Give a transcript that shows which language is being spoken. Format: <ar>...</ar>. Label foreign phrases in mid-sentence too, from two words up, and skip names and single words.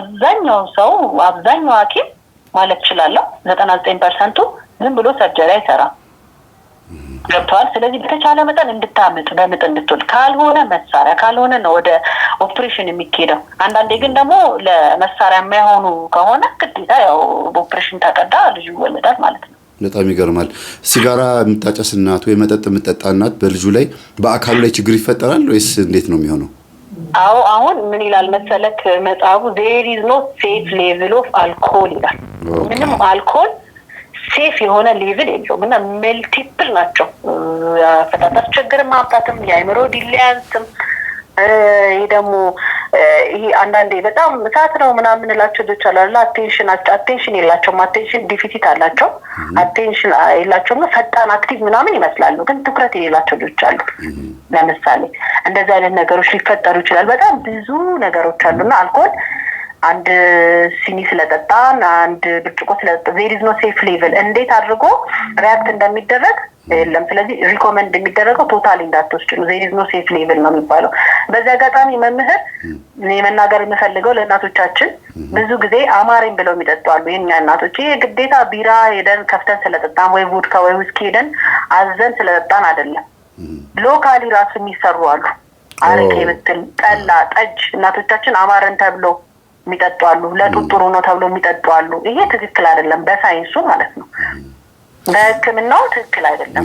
<am>አብዛኛው ሐኪም ማለት እችላለሁ 99% ዝም ብሎ ሰርጀሪ አይሰራም። ገብቷል። ስለዚህ በተቻለ መጠን እንድታምጥ በምጥ እንድትወልድ ካልሆነ መሳሪያ ካልሆነ ነው ወደ ኦፕሬሽን የሚኬደው። አንዳንዴ ግን ደግሞ ለመሳሪያ የማይሆኑ ከሆነ ግዴታ ያው በኦፕሬሽን ተቀዳ ልጁ ይወለዳል ማለት ነው። በጣም ይገርማል። ሲጋራ የምታጨስ እናት ወይ መጠጥ የምትጠጣ እናት በልጁ ላይ በአካሉ ላይ ችግር ይፈጠራል ወይስ እንዴት ነው የሚሆነው? አዎ አሁን ምን ይላል መሰለክ መጽሐፉ</am> <en>there is no safe level of alcohol</en> <am>ይላል። ምንም አልኮል ሴፍ የሆነ ሌቭል የለውም እና መልቲፕል ናቸው። አፈጣጣት ችግር ማምጣትም የአእምሮ ዲሊያንስም ይሄ ደግሞ ይሄ አንዳንዴ በጣም እሳት ነው ምናምን እንላቸው ልጆች አሉ። አቴንሽን የላቸውም። አቴንሽን ዲፊሲት አላቸው። አቴንሽን የላቸውም። ፈጣን አክቲቭ ምናምን ይመስላሉ፣ ግን ትኩረት የሌላቸው ልጆች አሉ። ለምሳሌ እንደዚህ አይነት ነገሮች ሊፈጠሩ ይችላል። በጣም ብዙ ነገሮች አሉና አልኮል አንድ ሲኒ ስለጠጣን አንድ ብርጭቆ ስለጠጣን</am> <en>there is no safe level</en> <am>እንዴት አድርጎ ሪአክት እንደሚደረግ የለም። ስለዚህ ሪኮመንድ የሚደረገው ቶታሊ እንዳትወስድ ነው።</am> <en>there is no safe level</en> <am>ነው የሚባለው። በዛ አጋጣሚ መምህር መናገር የምፈልገው ለእናቶቻችን ብዙ ጊዜ አማረኝ ብለው የሚጠጡ አሉ። የኛ እናቶች ይሄ ግዴታ ቢራ ሄደን ከፍተን ስለጠጣን ወይ ቮድካ ወይ ዊስኪ ሄደን አዘን ስለጠጣን አይደለም። ሎካሊ ራሱ የሚሰሩ አሉ። አረቄ ብትል ጠላ፣ ጠጅ እናቶቻችን አማረን ተብሎ የሚጠጡ አሉ። ለጡት ጥሩ ነው ተብሎ የሚጠጡ አሉ። ይሄ ትክክል አይደለም በሳይንሱ ማለት ነው። በሕክምናው ትክክል አይደለም።</am>